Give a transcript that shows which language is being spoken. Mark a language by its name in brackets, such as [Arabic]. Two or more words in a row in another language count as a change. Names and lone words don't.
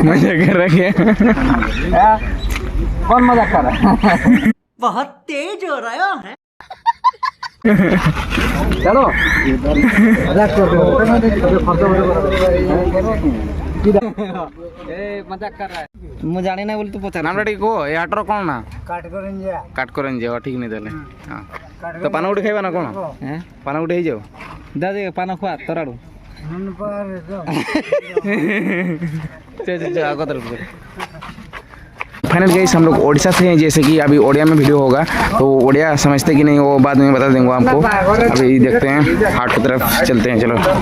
[Hindi] मजाक कर रहा क्या? कौन मजाक कर रहा है? बहुत तेज हो रहा है। चलो मजाक मजाक कर रहा है, [Odia] ମୁଁ ଜାଣି ନା ବୋଲି ତୁ ପଚାର। ନାମଟା ଟିକେ କହ, ଏ ହାଟର କ'ଣ ନା? काठकोरंजिया। କାଠକୋରଞ୍ଜିଆ, ଠିକ୍ ନେଇ ତାହେଲେ। ହଁ ତ ପାନ ଗୋଟେ ଖାଇବା ନା କ'ଣ? ପାନ ଗୋଟେ ହେଇଯାଉ, दादी पाना खुआ तोराड़ू [English] final guys [Hindi] हम लोग उड़ीसा से हैं, जैसे कि अभी ओडिया में वीडियो होगा तो ओडिया समझते कि नहीं वो बाद में बता देंगे आपको। अभी देखते हैं हाट की तरफ चलते हैं, चलो।